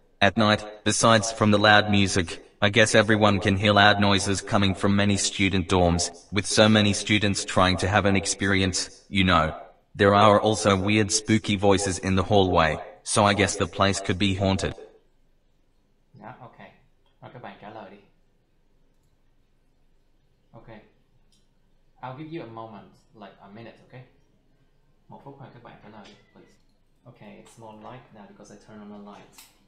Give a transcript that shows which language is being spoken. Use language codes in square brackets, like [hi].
[en] At night, besides from the loud music, I guess everyone can hear loud noises coming from many student dorms, with so many students trying to have an experience, you know. There are also weird spooky voices in the hallway, so I guess the place could be haunted. [vi] Yeah, okay. Rồi các bạn trả lời đi. [en] Okay. I'll give you a moment, like a minute, okay? [vi] 1 phút thôi các bạn trả lời đi, please. [en] Okay, it's more light now because I turn on the lights.